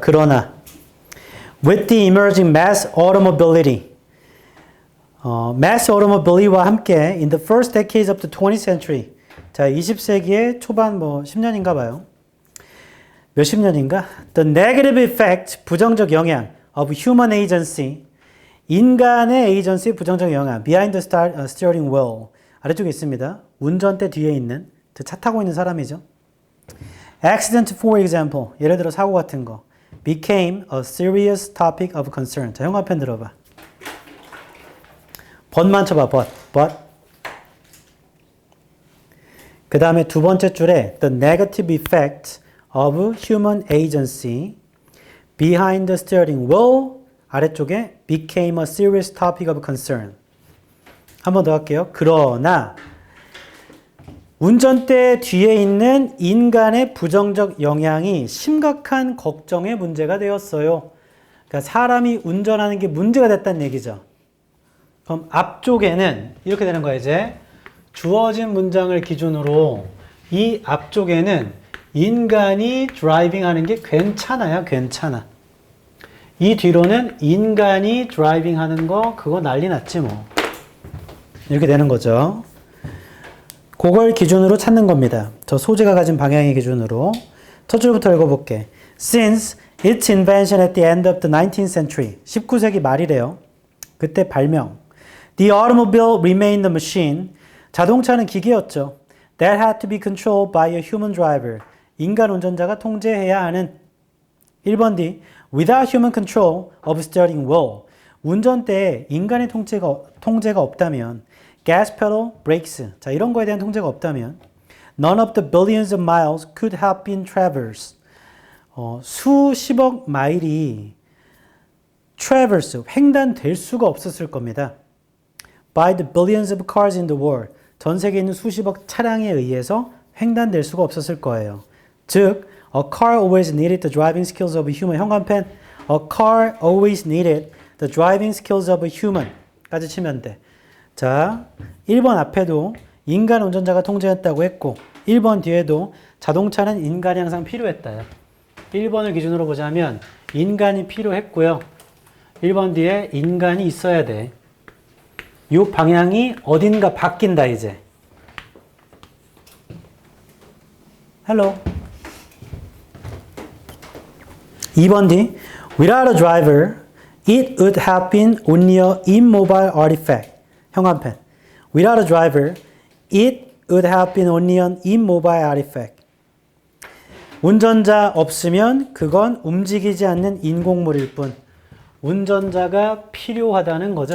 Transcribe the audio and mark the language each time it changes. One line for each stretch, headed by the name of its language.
Korean: 그러나
English: with the emerging mass automobility mass automobility와 함께 in the first decades of the 20th century
Korean: 자 20세기의 초반 10년인가 봐요. 몇십 년인가?
English: The negative effect
Korean: 부정적 영향
English: of human agency
Korean: 인간의 에이전시의 부정적 영향
English: behind the steering wheel
Korean: 아래쪽에 있습니다. 운전대 뒤에 있는 차 타고 있는 사람이죠.
English: Accident for example
Korean: 예를 들어 사고 같은 거
English: became a serious topic of concern
Korean: 자 형광펜 들어봐.
English: but만 쳐봐. but
Korean: 그 다음에 두 번째 줄에
English: the negative effect of human agency behind the steering wheel 아래쪽에 became a serious topic of concern
Korean: 한 번 더 할게요. 그러나 운전대 뒤에 있는 인간의 부정적 영향이 심각한 걱정의 문제가 되었어요. 그러니까 사람이 운전하는 게 문제가 됐다는 얘기죠. 그럼 앞쪽에는 이렇게 되는 거야 이제. 주어진 문장을 기준으로 이 앞쪽에는 인간이 드라이빙 하는 게 괜찮아요. 괜찮아. 이 뒤로는 인간이 드라이빙 하는 거 그거 난리 났지 뭐. 이렇게 되는 거죠. 그걸 기준으로 찾는 겁니다. 저 소재가 가진 방향의 기준으로. 첫 줄부터 읽어볼게.
English: Since its invention at the end of the 19th century
Korean: 19세기 말이래요. 그때 발명.
English: The automobile remained a machine.
Korean: 자동차는 기계였죠.
English: That had to be controlled by a human driver.
Korean: 인간 운전자가 통제해야 하는 1번 D.
English: Without human control of steering wheel.
Korean: 운전대에 인간의 통제가 없다면
English: gas pedal, brakes. 자, 이런 거에 대한 통제가 없다면 none of the billions of miles could have been traversed.
Korean: 수십억 마일이 traverse, 횡단될 수가 없었을 겁니다.
English: By the billions of cars in the world.
Korean: 전 세계에 있는 수십억 차량에 의해서 횡단될 수가 없었을 거예요.
English: 즉, a car always needed the driving skills of a human. 현관펜, a car always needed the driving skills of a human.
Korean: 까지 치면 돼. 자, 1번 앞에도 인간 운전자가 통제했다고 했고 1번 뒤에도 자동차는 인간이 항상 필요했다요. 1번을 기준으로 보자면 인간이 필요했고요. 1번 뒤에 인간이 있어야 돼. 이 방향이 어딘가 바뀐다 이제.
English: 헬로.
Korean: 2번 뒤.
English: Without a driver, it would have been only an immobile artifact.
Korean: 형광펜.
English: Without a driver, it would have been only an immobile artifact.
Korean: 운전자 없으면 그건 움직이지 않는 인공물일 뿐. 운전자가 필요하다는 거죠.